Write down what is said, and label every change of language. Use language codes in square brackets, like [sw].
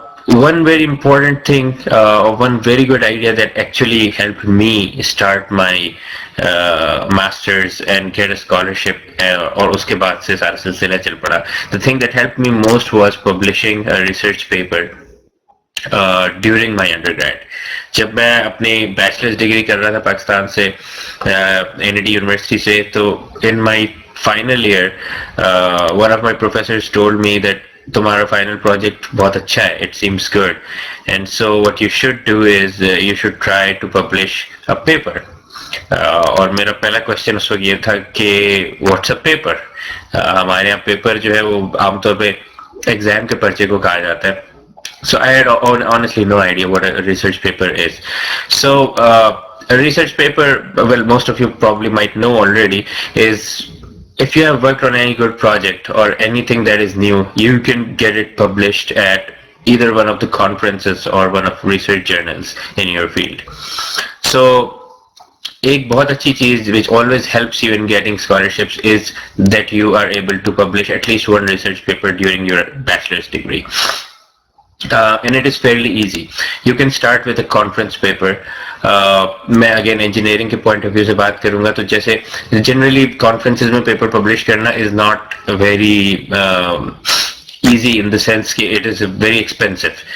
[en] One very important thing, one very good idea that actually helped me start my masters and get a scholarship, [hi] और उसके बाद से सारा सिलसिला चल पड़ा. [en] The thing that helped me most was publishing a research paper during my undergrad. [hi] जब मैं अपनी बैचलर्स डिग्री कर रहा था पाकिस्तान से NID यूनिवर्सिटी से, तो [en] in my final year one of my professors told me that [hi] तुम्हारा फाइनल प्रोजेक्ट बहुत अच्छा है, [en] It seems good, and so what you should do is you should try to publish a paper. [hi] और मेरा पहला question उस वक्त ये था कि [en] What's a paper. [hi] हमारे यहाँ पेपर जो है वो आमतौर पे एग्जाम के पर्चे को कहा जाता है. [en] So I had honestly no idea what a research paper is. So a research paper, well, most of you probably might know already, is if you have worked on any good project or anything that is new, you can get it published at either one of the conferences or one of research journals in your field. So [hi] एक बहुत अच्छी चीज [en] which always helps you in getting scholarships is that you are able to publish at least one research paper during your bachelor's degree. And it is fairly easy. You can start with a conference paper. [hi] मैं again engineering के point of view से बात करूंगा, तो जैसे generally conferences में paper publish करना [en] is not very easy in the sense [hi] कि [en] It is very expensive.